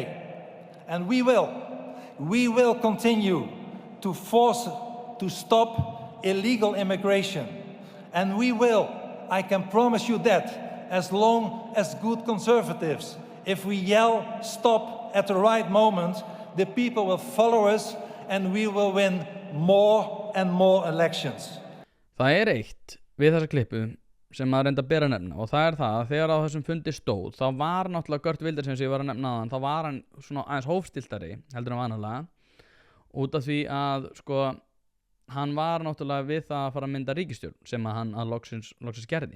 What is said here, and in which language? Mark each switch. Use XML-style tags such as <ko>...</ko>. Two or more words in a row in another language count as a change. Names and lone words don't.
<en>And we will continue to force to stop illegal immigration. And we will, I can promise you that, as long as good conservatives, if we yell stop at the right moment, the people will follow us and we will win more and more elections.</en> <is>Það er eitt við þessa klippu sem maður reynda að bera að nefna, og það er það að þegar á þessum fundi stóð, þá var náttúrulega Geert Wilders sem ég var að nefna áðan, þá var hann svona aðeins hófstiltari heldur en vanalega, út af því að sko hann var náttúrulega við það að fara að mynda ríkisstjórn sem að hann að loksins gerði.</is>